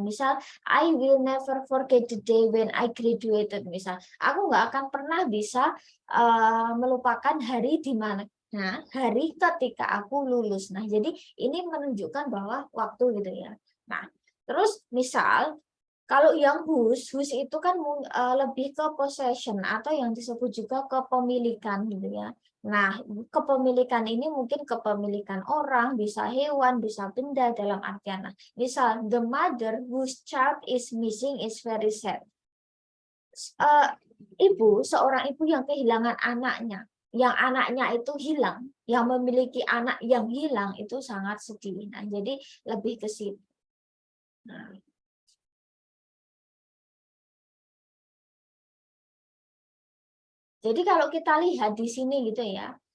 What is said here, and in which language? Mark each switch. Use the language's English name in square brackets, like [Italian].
[English] Misal, I will never forget the day when I graduated. [Indonesian] Misal, aku nggak akan pernah bisa melupakan hari di mana. Nah, hari ketika aku lulus. Nah, jadi ini menunjukkan bahwa waktu gitu ya. Nah, terus misal kalau yang whose itu kan lebih ke possession atau yang disebut juga kepemilikan gitu ya. Nah, kepemilikan ini mungkin kepemilikan orang, bisa hewan, bisa benda dalam artian. [English] Nah, misal the mother whose child is missing is very sad. [Indonesian] Seorang ibu yang kehilangan anaknya, yang anaknya itu hilang, yang memiliki anak yang hilang itu sangat sedih. Nah, jadi lebih ke situ. Nah, jadi kalau kita lihat di sini gitu ya.